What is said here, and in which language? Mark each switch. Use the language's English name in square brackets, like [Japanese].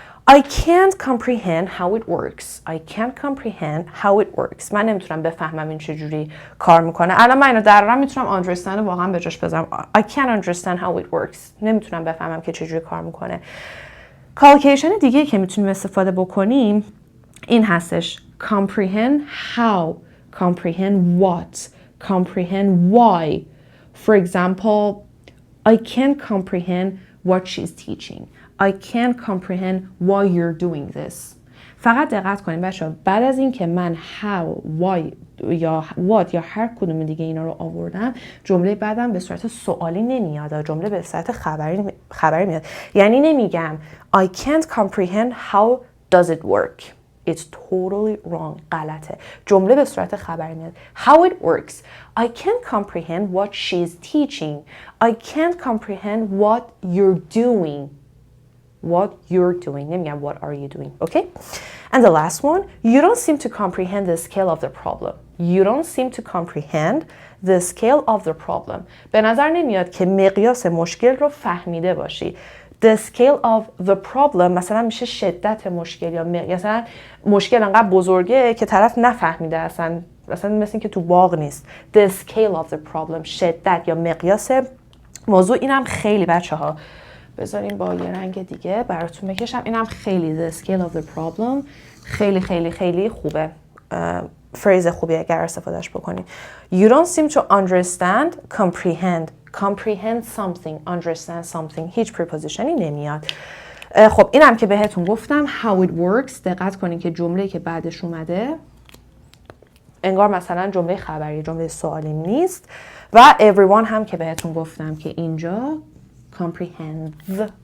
[English] I can't comprehend how it works. I can't comprehend how it works. [Persian] من نمیتونم بفهمم این چجوری کار میکنه. الان من اینو دقیقاً میتونم understand واقعا به جاش بذارم. [English] I can't understand how it works. [Persian] نمیتونم بفهمم که چجوری کار میکنه. کالکیشن دیگه که میتونیم استفاده بکنیم این هستش [English] comprehend how, comprehend what, comprehend why. For example, I can't comprehend what she's teaching. I can't comprehend why you're doing this. [Persian] فقط دقت کنید بچه‌ها بعد از این که من how, why یا what یا هر کدوم دیگه اینا رو آوردم جمله بعدم به صورت سوالی نمیاد، جمله به صورت خبری میاد. یعنی نمیگم [English] I can't comprehend how does it work. It's totally wrong. [Persian] غلطه. جمله به صورت خبری میاد. [English] How it works. I can't comprehend what she's teaching. I can't comprehend what you're doing. What you're doing. [Persian] نمیگم [English] what are you doing. Okay? And the last one. You don't seem to comprehend the scale of the problem. You don't seem to comprehend the scale of the problem. [Persian] به نظر نمیاد که مقیاس مشکل رو فهمیده باشی. [English] The scale of the problem [Persian] مثلا میشه شدت مشکل یا مثلا مشکل انقدر بزرگه که طرف نفهمیده اصلا مثل این که تو باغ نیست. [English] The scale of the problem [Persian] شدت یا مقیاس موضوع. اینم خیلی بچه ها بذارین با یه رنگ دیگه براتون بکشم. اینم خیلی [English] the scale of the problem [Persian] خیلی خیلی خیلی خوبه. فریز خوبی اگر استفادهش بکنید. [English] You don't seem to understand, comprehend something, understand something. [Persian] هیچ prepositionی نمیاد. خب اینم که بهتون گفتم how it works. دقت کنین که جمله که بعدش اومده انگار مثلا جمله خبری، جمله سوالی نیست. و everyone هم که بهتون گفتم که اینجا comprehends.